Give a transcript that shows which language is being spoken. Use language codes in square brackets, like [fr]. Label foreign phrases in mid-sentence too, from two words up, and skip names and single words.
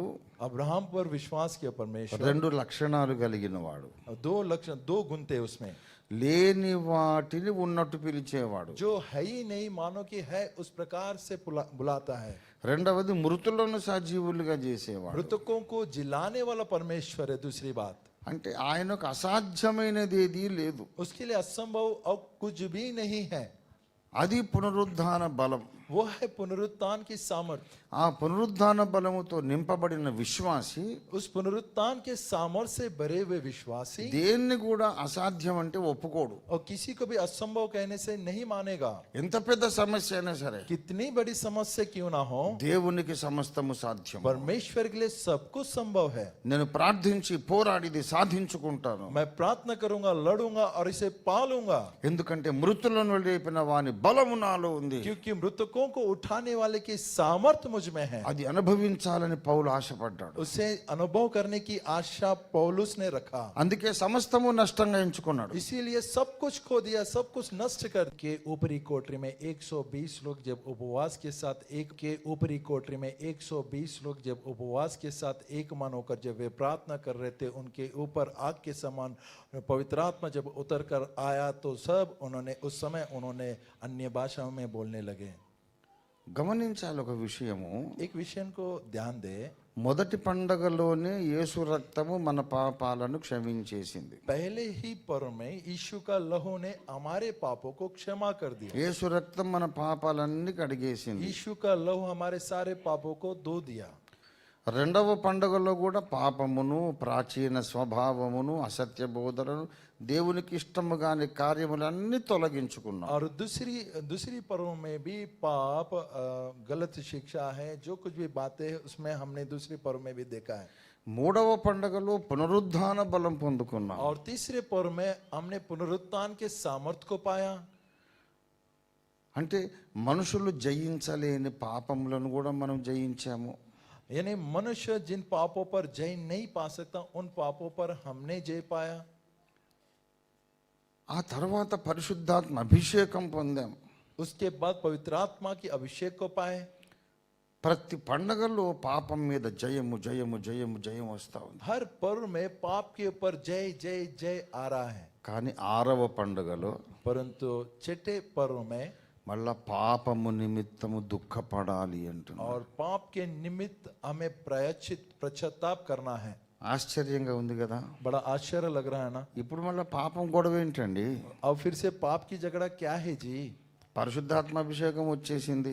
[hi] अब्राहम पर विश्वास किया परमेश्वर। [te] 2 లక్షణాలు కలిగిన వాడు. [hi] दो गुण थे उसमें। [te] లేని వాటిని ఉన్నట్టు పిలిచేవాడు. [hi] जो है ही नहीं मानो कि है उस प्रकार से बुलाता है। [te] రెండవది మృతులను సజీవులుగా చేసేవాడు. [hi] मृतकों को जिलाने वाला परमेश्वर है। दूसरी बात, [te] అంటే ఆయనకు అసాధ్యమైనది ఏదీ లేదు. [hi] उसके लिए असंभव और कुछ भी नहीं है। [te] అది పునరుద్ధాన బలం. [hi] वो है पुनरुत्थान की सामर्थ। [te] ఆ పునరుద్ధాన బలముతో నింపబడిన విశ్వాసి [hi] उस पुनरुत्थान के सामर्थ से भरे हुए विश्वासी [te] దేన్ని కూడా అసాధ్యం అంటే ఒప్పుకోడు. [hi] और किसी को भी असंभव कहने से नहीं मानेगा। [te] ఎంత పెద్ద సమస్య అయినా సరే [hi] कितनी बड़ी समस्या क्यों ना हो, [te] దేవునికి సమస్తము సాధ్యం. [hi] परमेश्वर के लिए सब कुछ संभव है। [te] నేను ప్రార్థించి పోరాడిది సాధించుకుంటాను. [hi] मैं प्रार्थना करूंगा, लड़ूंगा और इसे पालूंगा, [te] ఎందుకంటే మృతులను లేపిన వాని బలము నాలో ఉంది. [hi] क्योंकि मृतकों को उठाने वाले की सामर्थ मुझ में है। [te] అది అనుభవించాలని పౌలు ఆశపడ్డాడు. [hi] उसे अनुभव करने की आशा पौलुस ने रखा। [te] అందుకే సమస్తము నష్టంగా ఎంచుకున్నాడు. [hi] इसीलिए सब कुछ खो दिया, सब कुछ नष्ट करके ऊपरी कोठरी में 120 लोग जब उपवास के साथ ऊपरी कोठरी में 120 लोग जब उपवास के साथ एक मन होकर जब वे प्रार्थना कर रहे थे, उनके ऊपर आग के समान पवित्र आत्मा जब उतर कर आया तो उस समय उन्होंने अन्य भाषाओं में बोलने लगे। [te] గమనించాలి ఒక విషయము. [hi] एक विषय को ध्यान दे, [te] మొదటి పండగలోనే యేసు రక్తము మన పాపాలను క్షమించేసింది. [hi] पहले ही पर्व में यीशु का लहू ने हमारे पापों को क्षमा कर दिया। [te] యేసు రక్తం మన పాపాలన్నీ కడిగేసింది. [hi] यीशु का लहू हमारे सारे पापों को धो दिया। [te] రెండవ పండగలో కూడా పాపమును, ప్రాచీన స్వభావమును, అసత్య బోధనను, దేవునికి ఇష్టము కాని కార్యములన్నీ తొలగించుకున్నాం. [hi] और दूसरी पर्व में भी पाप, गलत शिक्षा है, जो कुछ भी बातें हैं उसमें हमने दूसरी पर्व में भी देखा है। [te] మూడవ పండగలో పునరుద్ధాన బలం పొందుకున్నాం. [hi] और तीसरे पर्व में हमने पुनरुत्थान के सामर्थ्य को पाया। [te] అంటే మనుషులు జయించలేని పాపములను కూడా మనం జయించాము. [hi] यानी मनुष्य जिन पापों पर जय नहीं पा सकता, उन पापों पर हमने जय पाया। [te] ఆ తర్వాత పరిశుద్ధాత్మ అభిషేకం పొందాం. [hi] उसके बाद पवित्र आत्मा की अभिषेक को पाए। [te] ప్రతి పండగలో పాపం మీద జయము జయము జయము జయం వస్తా ఉంది. [hi] हर पर्व में पाप के ऊपर जय जय जय आ रहा है। [te] కానీ 6వ పండగలో [hi] परंतु छठे पर्व में [te] మళ్ళా పాపము నిమిత్తము దుఃఖపడాలి అంటున్నాడు. [hi] और पाप के निमित्त हमें पश्चाताप करना है। [te] ఆశ్చర్యంగా ఉంది కదా. [hi] बड़ा आश्चर्य लग रहा है ना। [te] ఇప్పుడు మళ్ళీ పాపం గొడవ ఏంటండి? [hi] अब फिर से पाप की झगड़ा क्या है जी? [te] పరిశుద్ధాత్మ అభిషేకం వచ్చేసింది.